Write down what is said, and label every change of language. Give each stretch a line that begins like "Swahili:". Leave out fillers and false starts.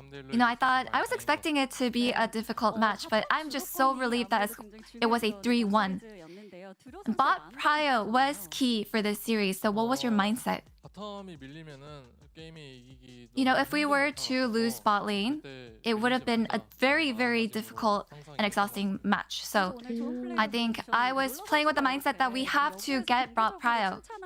English: You know, I was expecting it to be a difficult match, but I'm just so relieved that it was a 3-1. Bot prio was key for this series, so what was your mindset?
Korean: 바텀이 밀리면은 게임이 이기기
English: You know, if we were to lose bot lane, it would have been a very, very difficult and exhausting match. So I think I was playing with the mindset that we have to get bot prio.